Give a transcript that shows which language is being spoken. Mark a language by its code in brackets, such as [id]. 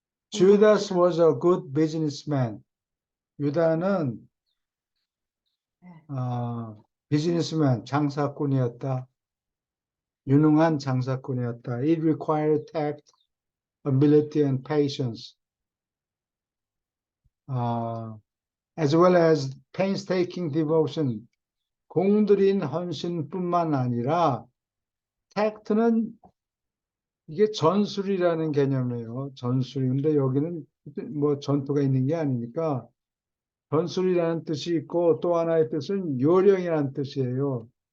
[en] Judas was a good businessman. [ko] 유다는 네. 비즈니스맨, 장사꾼이었다. 유능한 장사꾼이었다. [en] It required tact, ability, and patience, as well as painstaking devotion. [ko] 공들인 헌신뿐만 아니라 tact는 이게 전술이라는 개념이에요. 전술. 근데 여기는 뭐 전투가 있는 게 아니니까 전술이라는 뜻이 있고 또 하나의 뜻은 요령이라는 뜻이에요.